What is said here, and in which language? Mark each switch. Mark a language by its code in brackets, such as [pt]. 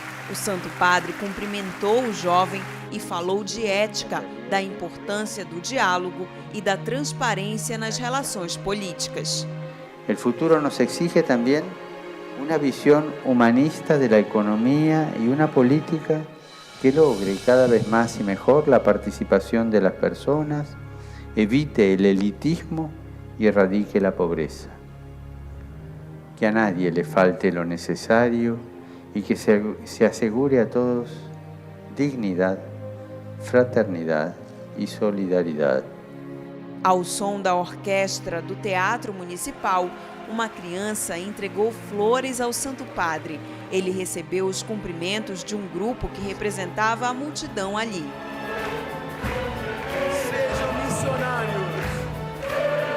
[pt] O Santo Padre cumprimentou o jovem e falou de ética, da importância do diálogo e da transparência nas relações políticas. [es] El futuro nos exige también una visión humanista de la economía y una política que logre cada vez más y mejor la participación de las personas, evite el elitismo y erradique la pobreza. Que a nadie le falte lo necesario y que se asegure a todos dignidad, fraternidad y solidaridad. [pt] Ao som da orquestra do Teatro Municipal, uma criança entregou flores ao Santo Padre. Ele recebeu os cumprimentos de um grupo que representava a multidão ali. Sejam missionários!